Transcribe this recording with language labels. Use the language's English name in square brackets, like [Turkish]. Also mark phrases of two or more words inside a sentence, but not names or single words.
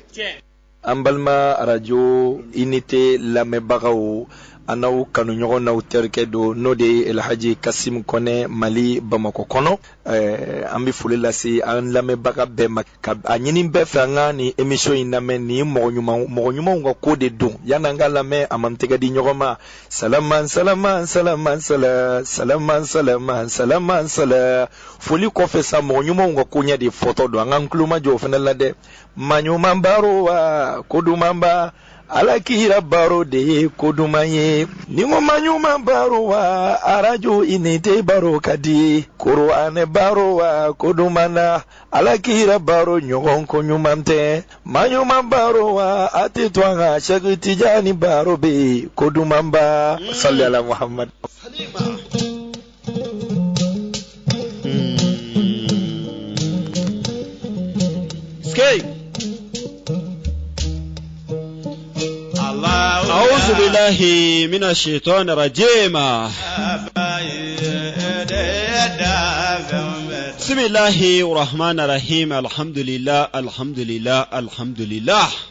[Bambara] an balima radio unité lamɛnbagaw anaw kanu ɲɔgɔn n'aw terikɛ do n'o de ye Elhaji Kasim Kone Mali Bamako kɔnɔ an bɛ foli lase an lamɛnbaga bɛɛ ma ka a ɲini bɛɛ fɛ an ka ni émission in lamɛn ni mɔgɔ ɲumanw ka ko de don yan'an ka lamɛn a man tɛgɛ di ɲɔgɔn ma salaman salaman salaman sala salaman salaman salaman sala foli kɔfɛ sa mɔgɔ ɲumanw ka ko ɲɛ de fɔtɔ don an ka kulomajɔ o fana la dɛ maa ɲuman baro wa ko duman ba ala kira baro de ye ko duman ye ni ko maa ɲuman baro wa arajo unité baro ka di Qur'an baro wa ko duman na ala kira baro ɲɔgɔn ko ɲuman tɛ maa ɲuman baro wa a tɛ to an ka Cheikh Tijani baro be ko duman ba [Arabic] صل على محمد أعوذ بالله من الشيطان الرجيم بسم الله الرحمن الرحيم الحمد لله الحمد لله الحمد لله